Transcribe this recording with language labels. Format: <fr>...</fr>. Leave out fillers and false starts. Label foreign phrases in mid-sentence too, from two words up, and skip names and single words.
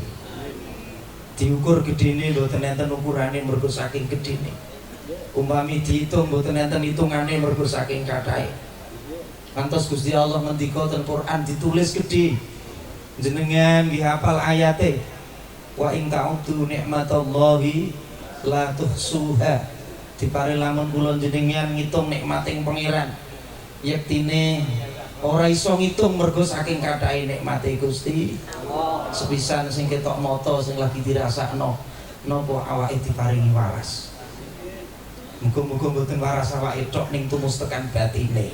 <jv>Diukur gedene mboten enten ukurane mergo saking gedene. Umpami diitung mboten enten hitungane mergo saking kathahe. Kantos Gusti Allah ngendika ten Quran ditulis gedhe. Jenengan nggih hafal ayate.</jv> <ar>وإن تعدوا نعمة الله لا تحصوها.</ar> <jv>Dipare lamun kula jenengan ngitung nikmating pangeran, yektine ora iso ngitung mergo saking kathahe nikmate Gusti. Sepisan sing ketok mata sing lagi dirasakno napa awake diparingi waras. Muga-muga mboten waras awake tok ning tumus tekan batine.</jv>